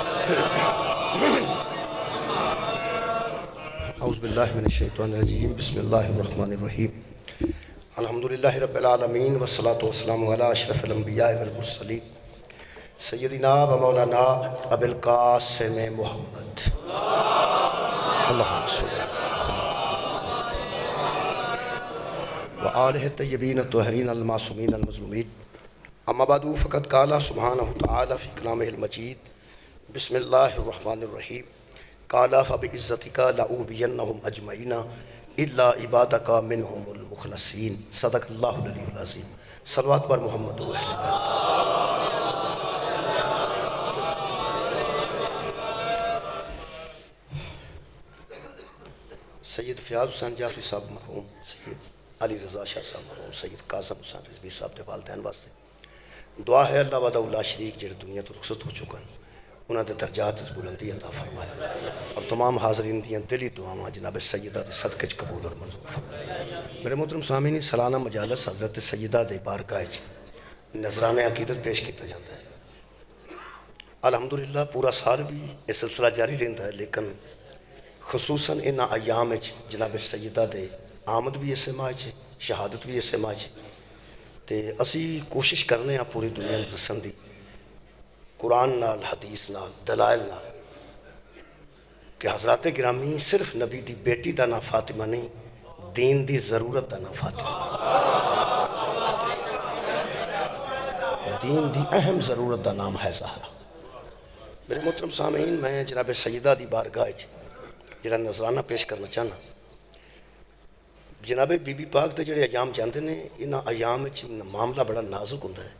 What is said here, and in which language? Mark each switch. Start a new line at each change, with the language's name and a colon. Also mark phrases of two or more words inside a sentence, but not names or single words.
Arabic: اعوذ باللہ من الشیطان الرجیم بسم اللہ الرحمن الرحیم الحمدللہ رب العالمین والصلاة والسلام علی اشرف الانبیاء والمرسلین سیدنا و مولانا ابی القاسم محمد اللہم صلی علی محمد وآلہ الطیبین الطاہرین المعصومین المظلومین اما بعد فقد قال سبحانہ تعالی فی کلامہ المجید بسم اللہ الرحمن الرحیم قال فبعزتک لأغوینہم اجمعین الا عبادک منہم المخلصین صدق اللہ العلی العظیم
Punjabi: صلوات پر محمد و اہل بیت۔ سید فیاض حسین جعفری صاحب مرحوم، سید علی رضا شاہ صاحب مرحوم، سید قاسم حسین رضوی صاحب دے والدین واسطے دعا ہے اللہ
Arabic: وحدہ لا شریک
Punjabi: جڑے دنیا تو رخصت ہو چکا ہیں انہاں دے درجات بلندی عطا فرمائے اور تمام حاضرین دیاں دلی دعاواں جناب سیدہ دے صدقے چ قبول اور منظور فرمائے۔ میرے محترم سامعین، سالانہ مجالس حضرت سیدہ دے بارگاہ وچ نذرانے عقیدت پیش کیتا جاتا ہے۔ الحمدللہ پورا سال بھی یہ سلسلہ جاری رہندا ہے، لیکن خصوصاً انہاں ایام وچ جناب سیدہ دے آمد بھی اسے ماہ چ شہادت بھی اسے ماہ چ تے اسی کوشش کرنے ہاں پوری دنیا نوں دسن دی قرآن نال حدیث نال دلائل نال کہ حضرات گرامی صرف نبی دی بیٹی دا نام فاطمہ نہیں، دین دی ضرورت دا نام فاطمہ، دین دی اہم ضرورت دا نام ہے زہرا۔ میرے محترم سامعین، میں جناب سیدہ دی بارگاہ جڑا نذرانہ پیش کرنا چاہنا، جناب بی بی پاک دے جڑے ایام جاندے نے انہاں ایام وچ معاملہ بڑا نازک ہوندا ہے۔